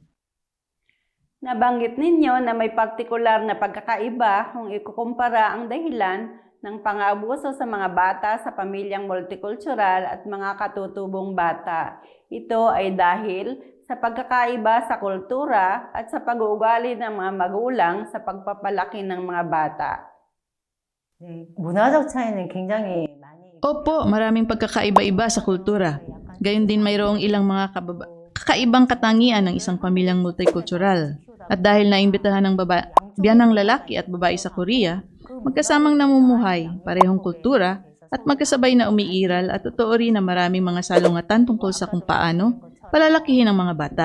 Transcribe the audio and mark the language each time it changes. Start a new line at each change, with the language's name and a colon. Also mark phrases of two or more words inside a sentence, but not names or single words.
Filipino: Nabanggit ninyo na may partikular na pagkakaiba kung ikukumpara ang dahilan ng pang-aabuso sa mga bata sa pamilyang multicultural at mga katutubong bata. Ito ay dahil sa pagkakaiba sa kultura at sa pag-uugali ng mga magulang sa pagpapalaki ng mga bata.
Korean: 네, 문화적 차이는 굉장히 많이
Filipino: Opo, maraming pagkakaiba-iba sa kultura. Gayon din mayroong ilang mga kakaibang katangian ng isang pamilyang multicultural. At dahil naimbitahan ng biyanang lalaki at babae sa Korea, magkasamang namumuhay, parehong kultura, at magkasabay na umiiral at totoo rin na maraming mga salungatan tungkol sa kung paano palalakihin ang mga bata.